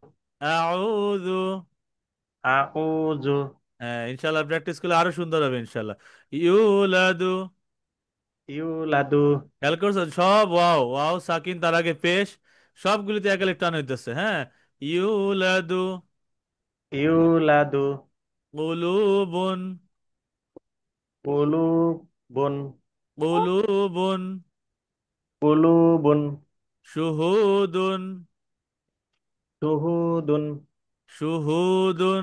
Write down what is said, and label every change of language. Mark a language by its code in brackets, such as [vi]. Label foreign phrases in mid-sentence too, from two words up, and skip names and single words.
[bn] আউযু। আউযু। হ্যাঁ, ইনশাল্লাহ প্র্যাকটিস করলে আরো সুন্দর হবে ইনশাল্লাহ। ইউলাদু। ইউলাদু। খেয়াল করছো সব ওয়াও ওয়াও সাকিন, তার আগে পেশ, সবগুলিতে একালে টান হইতেছে। হ্যাঁ। ইউলাদু। ইউলাদু। কুলুবুন। কুলুবুন। কুলুবুন। কুলুবুন। শুহুদুন। শুহুদুন, শুহুদুন,